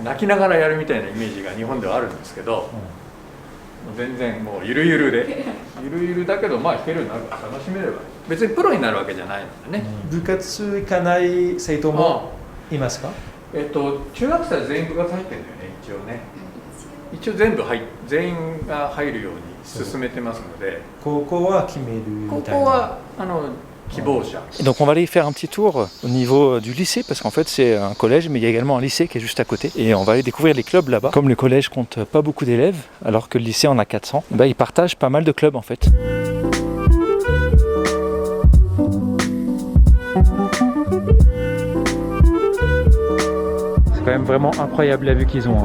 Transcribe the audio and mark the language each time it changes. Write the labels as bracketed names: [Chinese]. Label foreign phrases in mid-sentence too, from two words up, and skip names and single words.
[Japanese] 泣きながらやるみたいなイメージが日本ではあるんですけど、もう全然もうゆるゆるでゆるゆるだけど弾けるようになるから楽しめれば、別にプロになるわけじゃないのでね。部活行かない生徒もいますか？中学生は全員部活入ってるんだよね、一応ね。一応全員が入るように進めてますので。高校は決めるみたいな。高校は [French] Et donc on va aller faire un petit tour au niveau du lycée parce qu'en fait c'est un collège mais il y a également un lycée qui est juste à côté et on va aller découvrir les clubs là-bas. Comme le collège compte pas beaucoup d'élèves alors que le lycée en a 400, ils partagent pas mal de clubs en fait. C'est quand même vraiment incroyable la vue qu'ils ont.